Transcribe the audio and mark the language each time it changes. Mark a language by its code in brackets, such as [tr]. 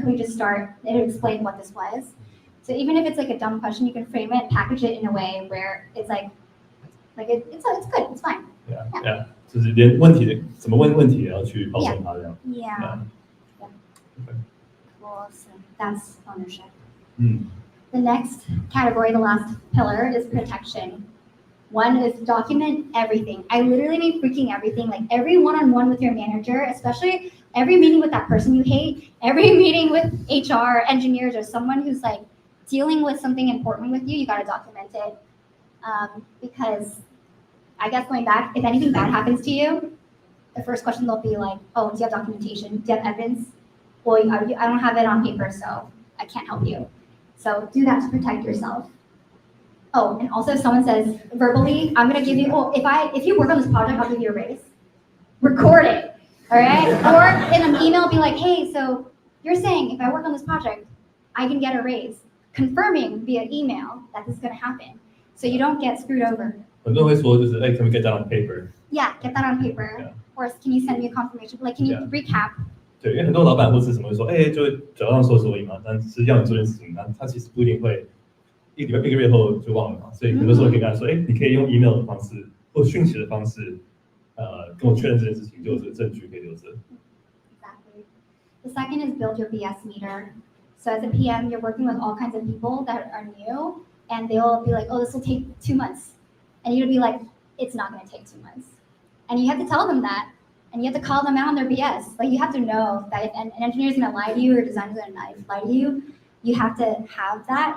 [en] Can we just start and explain what this was? So even if it's like a dumb question, you can frame it, package it in a way where it's like it's good, it's fine. Yeah. [zh] 就是连问题的怎么问问题也要去包装它这样。 [en] Yeah. Well, so that's ownership. The next category, the last pillar, is protection. One is document everything. I literally mean freaking everything, like every one-on-one with your manager, especially every meeting with that person you hate, every meeting with HR, engineers, or someone who's like dealing with something important with you, you gotta document it. Because I guess going back, if anything bad happens to you, the first question they'll be like, oh, do you have documentation? Do you have evidence? Well, I don't have it on paper, so I can't help you. So do that to protect yourself. Oh, and also if someone says verbally, I'm gonna give you, if you work on this project, I'll give you a raise. Record it, all right? Or in an email, be like, hey, so you're saying if I work on this project, I can get a raise. Confirming via email that this is gonna happen. So you don't get screwed over. [zh] 很多人会说就是， [en] can we get that on paper? Yeah, get that on paper. Yeah. Or can you send me a confirmation? Like, can you recap? [zh] 对，因为很多老板或是什么会说，就会嘴上说说而已嘛，但是要你做件事情，他其实不一定会一个月后就忘了嘛，所以很多时候可以跟他说，你可以用 email 的方式或讯息的方式，跟我确认这件事情，就有这个证据可以留着。 [en] The second is build your BS meter. So as a PM, you're working with all kinds of people that are new, and they'll be like, oh, this will take 2 months. And you'll be like, it's not going to take 2 months. And you have to tell them that. And you have to call them out on their BS. Like, you have to know that if an engineer is going to lie to you or a designer is going to lie to you, you have to have that.